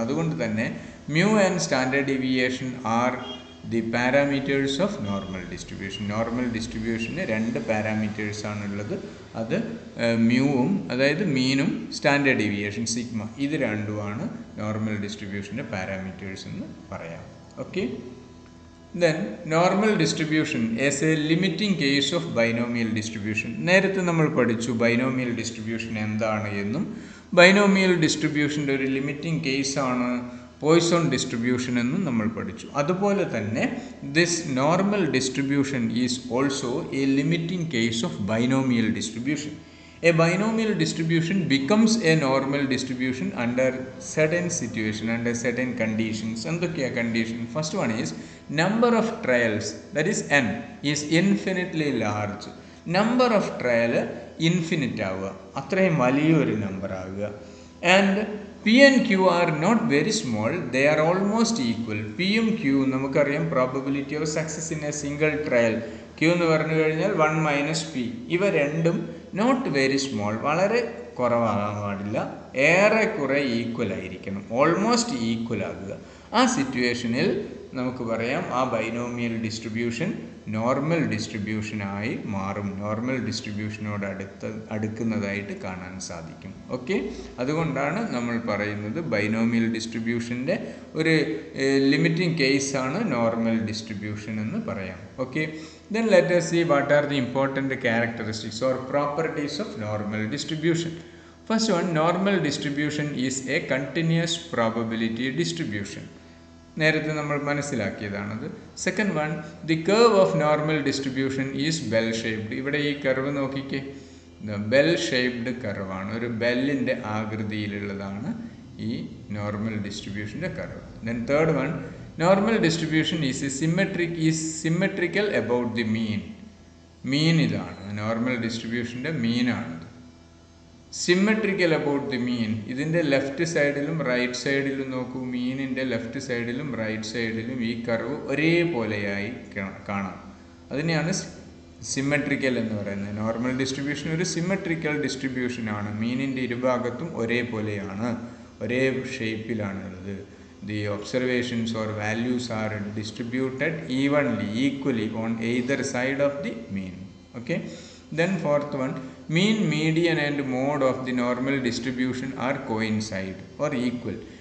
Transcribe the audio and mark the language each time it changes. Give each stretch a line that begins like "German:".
Malayalam: അതുകൊണ്ട് തന്നെ
English: Mu and standard deviation are the parameters of normal distribution.
Malayalam: Normal ഡിസ്ട്രിബ്യൂഷന് 2 പാരാമീറ്റേഴ്സാണുള്ളത്. അത് മ്യൂവും, അതായത് മീനും, സ്റ്റാൻഡേർഡ് ഡീവിയേഷൻ സിഗ്മ, ഇത് രണ്ടുമാണ് നോർമൽ ഡിസ്ട്രിബ്യൂഷൻ്റെ പാരാമീറ്റേഴ്സ് എന്ന് പറയാം. Okay.
English: Then normal distribution as a limiting case of binomial distribution.
Malayalam: നേരത്തെ നമ്മൾ പഠിച്ചു ബൈനോമിയൽ ഡിസ്ട്രിബ്യൂഷൻ എന്താണ് എന്നും ബൈനോമിയൽ ഡിസ്ട്രിബ്യൂഷൻ്റെ ഒരു ലിമിറ്റിംഗ് കേസാണ് പോയ്സോൺ ഡിസ്ട്രിബ്യൂഷൻ എന്നും നമ്മൾ പഠിച്ചു. അതുപോലെ തന്നെ
English: This normal distribution is also a limiting case of binomial distribution. A binomial distribution becomes a normal distribution under certain situation, under certain conditions.
Malayalam: എന്തൊക്കെയാ condition?
English: First one is number of trials, that is n, is infinitely large. Number of trial infinite
Malayalam: ആവുക, അത്രയും വലിയൊരു number ആവുക.
English: And P and Q are not very small, they are almost equal.
Malayalam: P യും Q നമുക്കറിയാം
English: probability of success in a single trial.
Malayalam: Q എന്ന് പറഞ്ഞു കഴിഞ്ഞാൽ 1 minus P. ഇവ രണ്ടും
English: not very small,
Malayalam: വളരെ കുറവാകാൻ പാടില്ല, ഏറെക്കുറെ ഈക്വൽ ആയിരിക്കണം,
English: almost equal
Malayalam: ആകുക. ആ സിറ്റുവേഷനിൽ നമുക്ക് പറയാം ആ ബൈനോമിയൽ ഡിസ്ട്രിബ്യൂഷൻ നോർമൽ ഡിസ്ട്രിബ്യൂഷനായി മാറും, നോർമൽ ഡിസ്ട്രിബ്യൂഷനോട് അടുക്കുന്നതായിട്ട് കാണാൻ സാധിക്കും. ഓക്കെ, അതുകൊണ്ടാണ് നമ്മൾ പറയുന്നത് ബൈനോമിയൽ ഡിസ്ട്രിബ്യൂഷൻ്റെ ഒരു ലിമിറ്റിംഗ് കേസാണ് നോർമൽ ഡിസ്ട്രിബ്യൂഷൻ എന്ന് പറയാം.
English: Okay, then let us see what are the important characteristics or properties of normal distribution. First one, normal distribution is a continuous probability distribution.
Malayalam: നേരത്തെ നമ്മൾ മനസ്സിലാക്കിയതാണത്.
English: Second one, the curve of normal distribution is bell shaped.
Malayalam: ഇവിടെ ഈ curve നോക്കിക്കേ, bell shaped കർവാണ്, ഒരു ബെല്ലിൻ്റെ ആകൃതിയിലുള്ളതാണ് ഈ normal ഡിസ്ട്രിബ്യൂഷൻ്റെ curve.
English: Then third one, normal distribution is symmetrical about the mean.
Malayalam: മീൻ ഇതാണ്, normal ഡിസ്ട്രിബ്യൂഷൻ്റെ മീനാണിത്.
English: symmetrical about the mean,
Malayalam: ഇതിൻ്റെ left സൈഡിലും റൈറ്റ് സൈഡിലും നോക്കൂ, മീനിൻ്റെ ലെഫ്റ്റ് സൈഡിലും റൈറ്റ് സൈഡിലും ഈ കർവ് ഒരേപോലെയായി കാണാം. അതിനെയാണ് സിമെട്രിക്കൽ എന്ന് പറയുന്നത്. നോർമൽ ഡിസ്ട്രിബ്യൂഷൻ ഒരു സിമെട്രിക്കൽ ഡിസ്ട്രിബ്യൂഷനാണ്, മീനിൻ്റെ ഇരുഭാഗത്തും ഒരേപോലെയാണ്, ഒരേ ഷേപ്പിലാണുള്ളത്.
English: The observations or values are distributed evenly, equally on either side of the mean. Okay. Then fourth one, mean, median and mode of the normal distribution are coincide or equal.